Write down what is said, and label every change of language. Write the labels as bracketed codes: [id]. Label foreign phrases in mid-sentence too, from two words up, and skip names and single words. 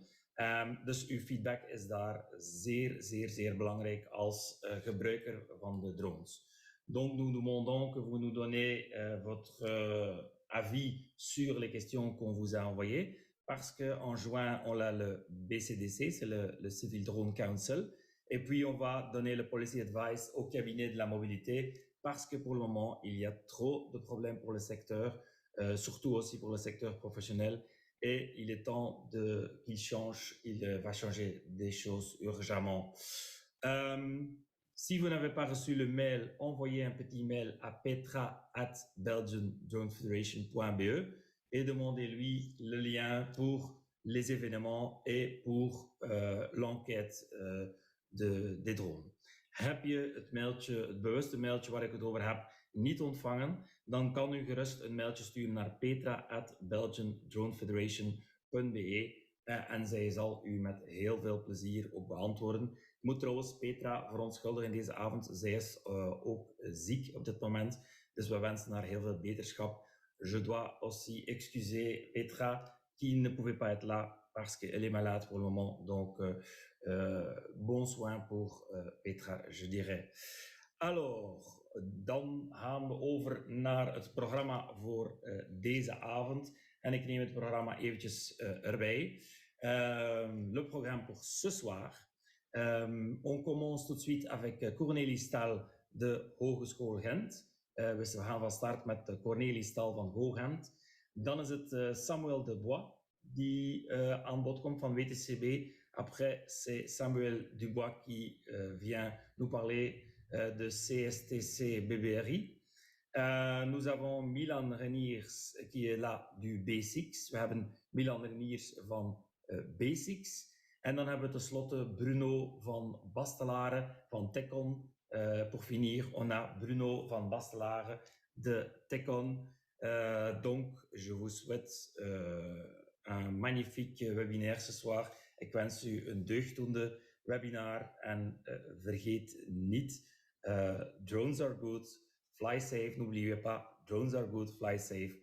[nl] Dus uw feedback is daar zeer belangrijk als gebruiker van de drones. [fr] Donc nous demandons que vous nous donnez votre avis sur les questions qu'on vous a envoyées, parce qu'en juin, on a le BCDC, c'est le Civil Drone Council, et puis on va donner le [en] policy advice [fr] au cabinet de la mobilité, parce que pour le moment, il y a trop de problèmes pour le secteur, surtout aussi pour le secteur professionnel, et il est temps qu'il change, il va changer des choses urgemment. Si vous n'avez pas reçu le mail, envoyez un petit mail à petra@belgiandronefederation.be et demandez-lui le lien pour les événements et pour l'enquête des drones. [nl] Heb je het mailtje, het bewuste mailtje waar ik het over heb, niet ontvangen, dan kan u gerust een mailtje sturen naar petra@belgiandronefederation.be en zij zal u met heel veel plezier ook beantwoorden. Ik moet trouwens Petra verontschuldigen deze avond. Zij is ook ziek op dit moment. Dus we wensen haar heel veel beterschap. [fr] Je dois aussi excuser Petra, qui ne pouvait pas être là parce qu'elle est malade pour le moment. Donc, bon soin pour Petra, je dirais. Alors, [nl] dan gaan we over naar het programma voor deze avond. En ik neem het programma eventjes erbij. [fr] Le programme pour ce soir. On commence tout de suite avec Cornelis Staal de Hogeschool Gent. [nl] We gaan van start met Cornelis Staal van Hoogent. Dan is het Samuel Dubois die aan bod komt van WTCB. [fr] Après, c'est Samuel Dubois qui vient nous parler de CSTC BBRI. Nous avons Milan Reniers qui est là du Basics. [nl] We hebben Milan Reniers van Basics. En dan hebben we tenslotte Bruno van Bastelare van Tecon. [fr] Pour finir, on a Bruno van Bastelare de Tecon. Donc, je vous souhaite un magnifique webinaire ce soir. [nl] Ik wens u een deugddoende webinar en vergeet niet, [en] drones are good, fly safe, [fr] n'oubliez pas, [en] drones are good, fly safe.